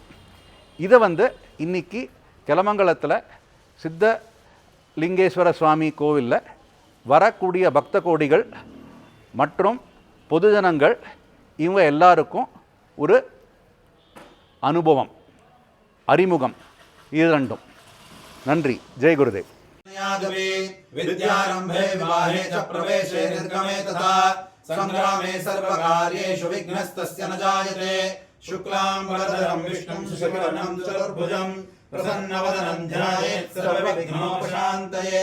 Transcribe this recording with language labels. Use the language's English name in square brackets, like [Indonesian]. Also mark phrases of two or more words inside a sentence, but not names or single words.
[Tamil] இதை இன்னைக்கு கிளமங்கலத்தில் சித்த லிங்கேஸ்வர சுவாமி கோவிலில் வரக்கூடிய பக்த கோடிகள் மற்றும் பொதுஜனங்கள் இவங்க எல்லாருக்கும் ஒரு அனுபவம், அறிமுகம், இது ரெண்டும். [Hindi] நன்றி. जय गुरुदेव. [Sanskrit] विद्यारंभे विवाहे च प्रवेशे निर्गमे तथा संग्रामे सर्वकार्येषु विघ्नस्तस्य न जायते. शुक्लांबरधरं विष्णुं शशिवर्णं चतुर्भुजं प्रसन्नवदनं ध्यायेत् सर्वविघ्नोपशान्तये.